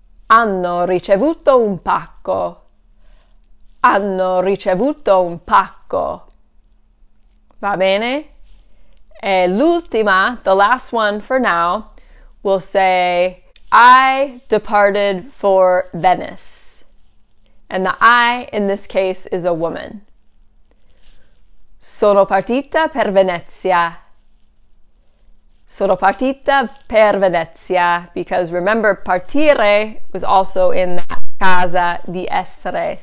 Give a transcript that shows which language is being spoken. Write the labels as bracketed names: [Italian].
[Italian] Hanno ricevuto un pacco. Hanno ricevuto un pacco. Va bene? E l'ultima, [English] the last one for now, we'll say, I departed for Venice. And the I in this case is a woman. [Italian] Sono partita per Venezia. Sono partita per Venezia. [English] Because remember, partire was also in that [Italian] casa di essere.